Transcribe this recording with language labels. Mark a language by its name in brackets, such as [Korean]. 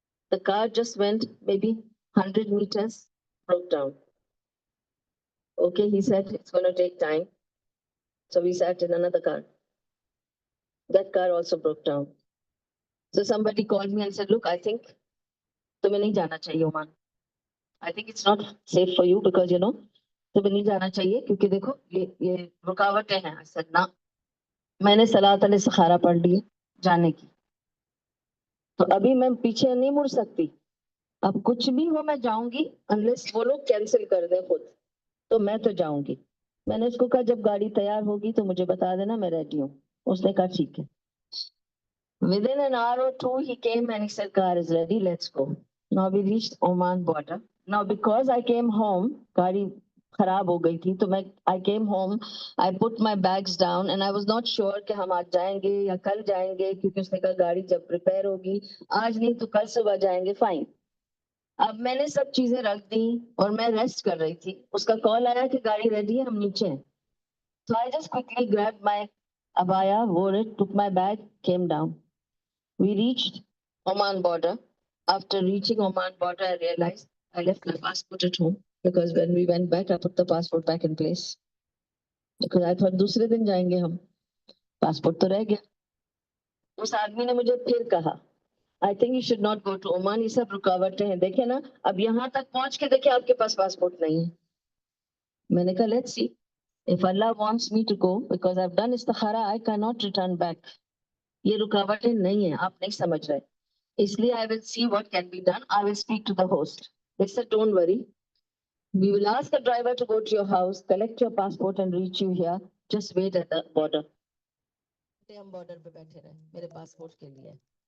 [English] The car just went maybe 100 meters, broke down. Okay, he said it's going to take time. So we sat in another car. That car also broke down. So somebody called me and said, look, I think [Hindi] तुम्हें नहीं जाना चाहिए Oman, [English] I think it's not safe for you because you know [Hindi] तुम्हें नहीं जाना चाहिए क्योंकि देखो ये रुकावटें हैं असल ना. मैंने सलात अल इस्तिखारा पढ़ ली है जाने की, तो अभी मैं पीछे नहीं मुड़ सकती. अब कुछ भी हो मैं जाऊंगी अनलेस वो लोग कैंसिल कर दें खुद, तो मैं तो जाऊंगी. मैंने उसको कहा जब गाड़ी तैयार होगी तो मुझे बता देना, मैं रेडी हूँ. उसने कहा ठीक है. [English] Within an hour or two, he came and he said, car is ready, let's go. Now we reached Oman border. Now because I came home, [Hindi] गाड़ी खराब हो गई थी, तो मैं [English] I came home, I put my bags down and I was not sure [Hindi] कि हम आज जाएंगे या कल जाएंगे, क्योंकि उसने कहा गाड़ी जब प्रिपेयर होगी, आज नहीं तो कल सुबह जाएंगे. फाइन. अब मैंने सब चीजें रख दी और मैं रेस्ट कर रही थी. उसका कॉल आया कि गाड़ी रेडी है, हम नीचे हैं. [English] So I just quickly grabbed my abaya, wore it, took my bag, came down. We reached Oman border. After reaching Oman border, I realized I left my passport at home because when we went back, I put the passport back in place because I thought [Hindi] दूसरे दिन जाएंगे हम. Passport तो रह गया. उस आदमी ने मुझे फिर कहा, [English] I think you should not go to Oman. [Hindi] ये सब रुकावटें हैं. देखे ना, अब यहाँ तक पहुंच के देखे आपके पास पासपोर्ट नहीं है. मैंने कहा [English] let's see. If Allah wants me to go because I've done istikhara, I cannot return back. [Hindi] ये रुकावटें नहीं है, आप नहीं समझ रहे. [English] इसलिए I will see what can be done. I will speak to the host. They said, don't worry. We will ask the driver to go to your house, collect your passport and reach you here. Just wait at the border. [Hindi] हम border पे बैठे रहे मेरे passport के लिए.